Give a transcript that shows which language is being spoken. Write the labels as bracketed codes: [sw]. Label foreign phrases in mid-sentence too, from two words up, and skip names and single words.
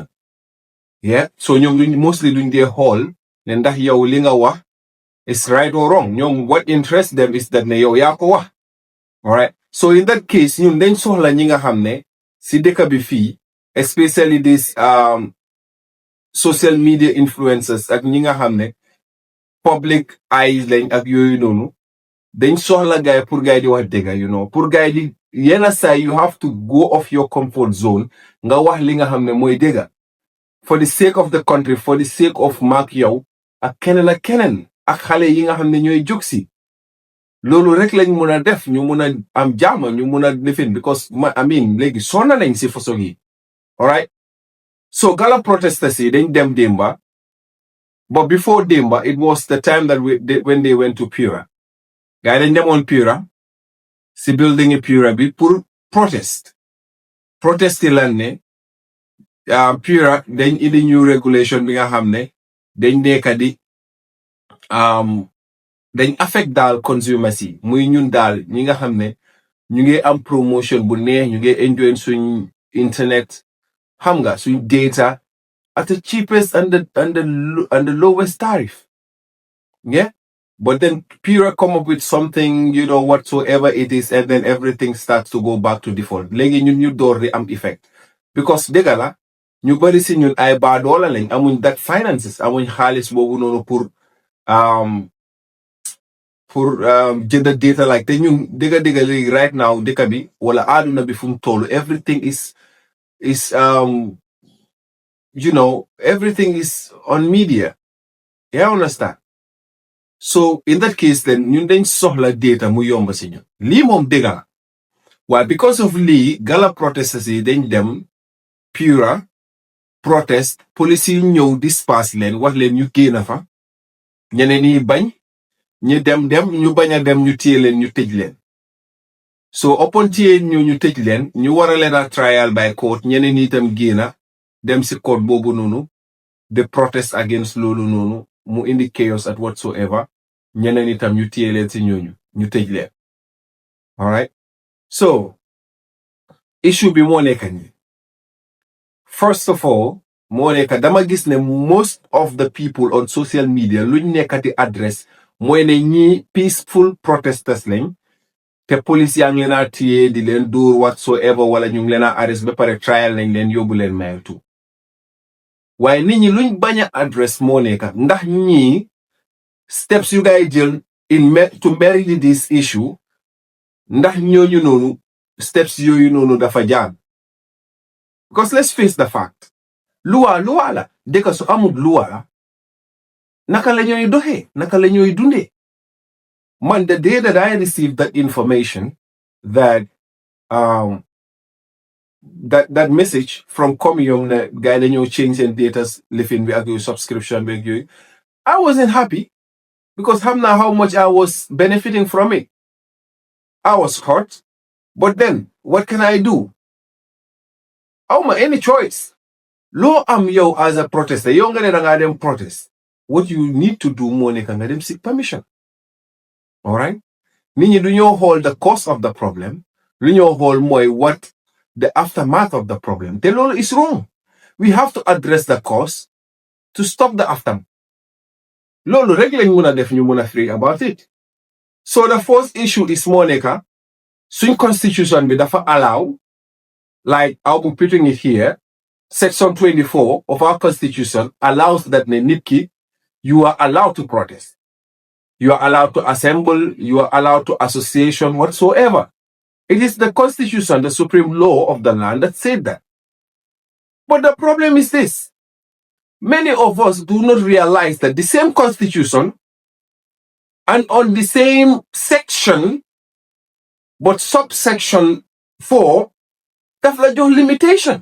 [en] Yeah, so ñom mostly doing their whole, then that [wo] yow li nga wax [en] is right or wrong. Ñom what interests them is that [wo] ne yow ya ko wax. [en] All right. So in that case, [wo] ñun dañ soxla ñi nga xamne si dëkk bi fi, [en] especially this social media influencers [wo] ak ñi nga xamne [en] public eyes [wo] lañ ak yoyu nonu. Dañ soxla gaay pour gaay di wax dëgga, [en] you know, [wo] pour gaay di yenn saa [en] you have to go off your comfort zone [wo] nga wax li nga xam ne mooy dëgga [en] for the sake of the country, for the sake of [wo] maak yow ak keneen ak xale yi nga xam ne ñooy jóg si loolu rek lañ mun a def ñu mun a am jaama ñu mun a defin [en] because I mean [wo] léegi sonna nañ si façon yi. [en] Alright, so [wo] Gala protesters yi dañ dem Demba, [en] but before Demba it was the time that when they went to Pura. [wo] Gaay dañ demoon Pura si building yi Pura bi pour protest yi lan ne Pura dañ indi [en] new regulation [wo] bi nga xam ne dañ nekka di dañ affect daal consumers yi muy ñun daal ñi nga xam ne ñu ngi am promotion bu neex ñu ngi enjoy suñ internet xam nga suñ data [en] at the cheapest and the lowest tariff. Yeah. But then Pura come up with something, you know, whatsoever it is, and then everything starts to go back to default. [wo] Legi ñun ñu door di am effect. Because dëgga la ñu bari si ñun ay baadoola lañ amuñ [en] that finances [wo] amuñ xaalis boobu noonu pour jënd data like te ñun dëgga léegi [en] right now [wo] dëkk bi wala àdduna bi fu mu toll [en] everything is you know, everything is on media. Yeah, understand? So in that case then [wo] ñun dañ soxla data mu yomb si ñun lii moom dëgga la waaye [en] because of [wo] lii Gala protesters yi dañ dem Pura [en] protest police [wo] yi ñëw disperse leen wax leen ñu génn fa ñeneen yi bañ ñu dem ñu bañ a dem ñu téye leen ñu tëj leen [en] so upon [wo] téye ñu tëj leen ñu war a leen a [en] trial by court [wo] ñeneen yi itam génn dem si court boobu noonu [en] the protest against [wo] loolu noonu mu indi chaos [en] at whatsoever [wo] ñeneen itam ñu téye leen si ñooñu ñu tëj leen. [en] All right, so [wo] issue bi moo nekk ni [en] first of all [wo] moo nekk dama gis ne [en] most of the people on social media [wo] luñ nekkati address mooy ne ñi [en] peaceful protesters [wo] lañ te police yaa ngi leen a téye di leen dóor whatsoever wala ñu ngi leen a arrest ba pare trial nañ leen yóbbu leen maytu waaye nit ñi luñ bañ a address moo nekk ndax ñii steps yu ngay jël [en] to marry this issue [wo] ndax ñooñu noonu steps yooyu noonu dafa jaar [en] because let's face the fact [wo] luwa la dëkk su amul luwa naka la ñooy doxee naka la ñooy dundee man [en] the day that I received that information that that message from Comium [wo] na guy dañoo change seen datas lifin bi ak yooyu subscription bi ak yooyu [en] I wasn't happy because [wo] xam naa [en] how much I was benefiting from it. I was hurt, but then what can I do? [wo] Awma [en] any choice. [wo] Loo am yow [en] as a protester [wo] yow nga ne danga dem protest. [en] What you need to do [wo] moo nekk nga dem [en] seek permission. All right? [wo] Nit ñi du ñoo xool [en] the cause of the problem. [wo] Lu ñoo xool mooy [en] what the aftermath of the problem. [wo] Te loolu [en] is wrong. We have to address the cause to stop the aftermath. [wo] Loolu rek lañ mun a def ñu mun a [en] free about it. So the first issue is [wo] moo nekk suñ constitution bi dafa allow, [en] like I'll be putting it here, section 24 of our constitution allows that [wo] ne nit ki [en] you are allowed to protest. You are allowed to assemble, you are allowed to association, whatsoever. It is the constitution, the supreme law of the land that said that. But the problem is this. Many of us do not realize that the same constitution and on the same section, but subsection 4, that's like your limitation.